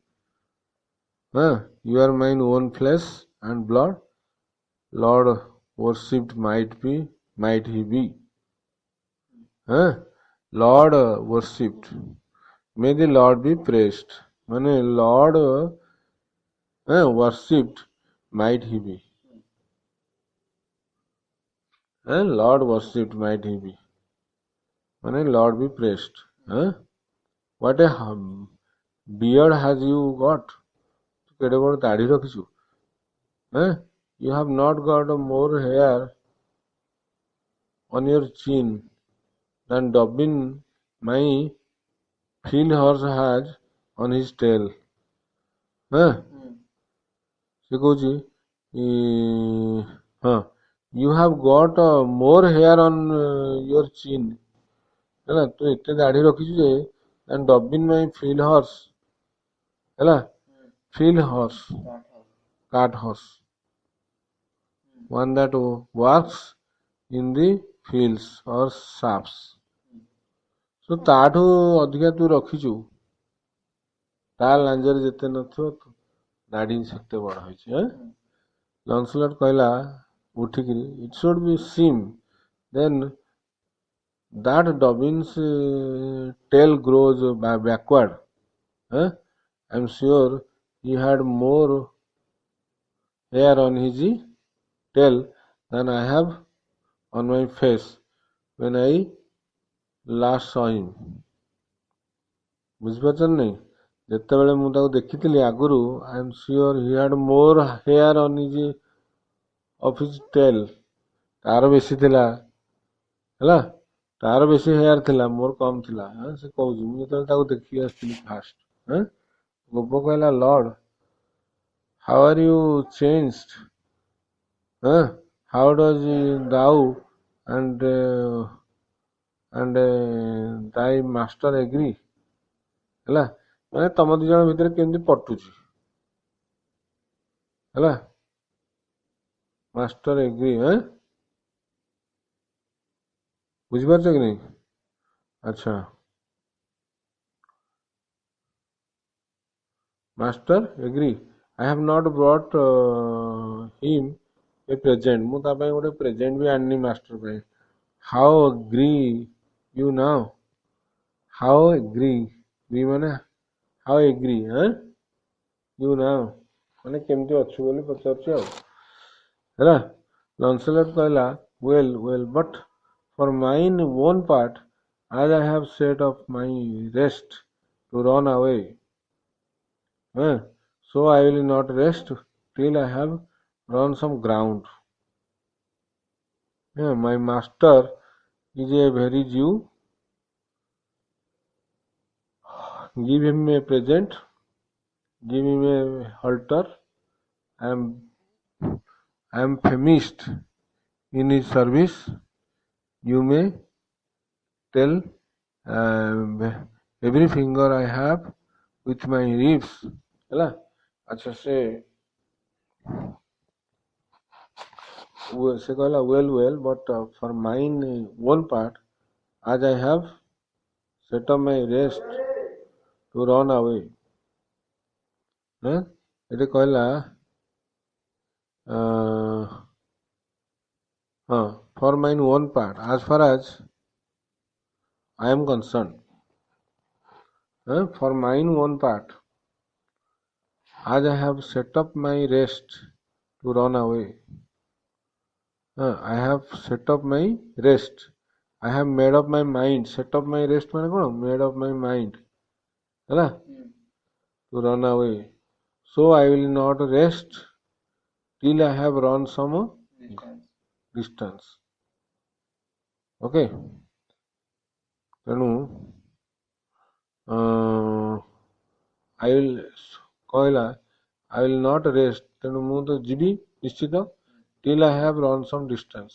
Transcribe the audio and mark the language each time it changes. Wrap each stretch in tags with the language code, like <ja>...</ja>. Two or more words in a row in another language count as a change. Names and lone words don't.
<en>you are mine own flesh and blood, Lord worshipped might he be, Lord worshipped, may the Lord be praised, মানে Lord worshipped might he be, Lord worshipped might he be, মানে Lord be praised. What a beard has you got,</en> <or>କେଡ଼େ ବଡ଼ ଦାଢ଼ି ରଖିଛୁ।</or> <en>You have not got more hair on your chin than Dobbin my field horse has on his tail.</en> <or>ସେ କହୁଛି,</or> <en>you have got more hair on your chin,</en> <or>ହେଲା, ତୁ ଏତେ ଦାଢ଼ି ରଖିଛୁ ଯେ,</or> <en>than Dobbin my field horse, ହେଲା, field horse, cart horse, one that works in the fields or shafts.</en> <or>So ତାଠୁ ଅଧିକା ତୁ ରଖିଛୁ, ତା ଲାଞ୍ଜରେ ଯେତେ ନଥିବ, ଦାଢ଼ି ସେତେ ବଡ଼ ହେଇଛି। ଲନ୍ସଲଟ୍ କହିଲା ଉଠିକିରି,</or> <en>it should be seem then that Dobbin's tail grows backward. I am sure he had more hair on his tail than I have on my face when I last saw him.</en> <or>ବୁଝିପାରୁଛନ୍ତି ନାହିଁ? ଯେତେବେଳେ ମୁଁ ତାକୁ ଦେଖିଥିଲି ଆଗରୁ,</or> <en>I am sure he had more hair on his tail.</en> <or>ତାର ବେଶୀ ଥିଲା, ହେଲା, ତାର ବେଶୀ ହେୟାର ଥିଲା, ମୋର କମ୍ ଥିଲା। ସେ କହୁଛି ମୁଁ ଯେତେବେଳେ ତାକୁ ଦେଖିକି ଆସିଥିଲି ଫାଷ୍ଟ। ଗୋପ କହିଲା, ଲର୍ଡ,</or> <en>how are you changed? How does thou and thy master agree?</en> <or>ହେଲା, ମାନେ ତମ ଦି ଜଣ ଭିତରେ କେମିତି ପଟୁଛି, ହେଲା,</or> <en>master agree.</en> <or>ବୁଝିପାରୁଛ କି ନାହିଁ?</or> <en>ଆଚ୍ଛା, master agree. I have not brought him a present.</en> <or>ମୁଁ ତା ପାଇଁ ଗୋଟେ ପ୍ରେଜେଣ୍ଟ ବି ଆଣିନି ମାଷ୍ଟର ପାଇଁ।</or> <en>How agree you now? How agree?</en> <or>agree ମାନେ</or> <en>how agree? You now</en> <or>ମାନେ କେମିତି ଅଛୁ ବୋଲି ପଚାରୁଛି ଆଉ, ହେଲା। ଲନ୍ସେଲଟ୍ କହିଲା,</or> <en>well, but for mine own part, as I have set up my rest to run away, so I will not rest till I have run some ground. My master is a very Jew. Give him a present. Give him a halter. I am famished in his service. You may tell every finger I have with my ribs.</en> <or>ହେଲା, ଆଚ୍ଛା, ସେ କହିଲା,</or> <en>well, but for mine own part, as I have set up my rest to run away.</en> <or>ଏଠି କହିଲା,</or> <en>for mine own part, as far as I am concerned, for mine own part, as I have set up my rest to run away. I have set up my rest. I have made up my mind. Set up my rest</en> <or>ମାନେ କ'ଣ?</or> <en>Made up my mind, ହେଲା, to run away. So I will not rest till I have run some distance. Okay, ତେଣୁ I will କହିଲା, I will not rest,</en> <or>ତେଣୁ ମୁଁ ତ ଯିବି ନିଶ୍ଚିତ,</or> <en>till I have run some distance.</en>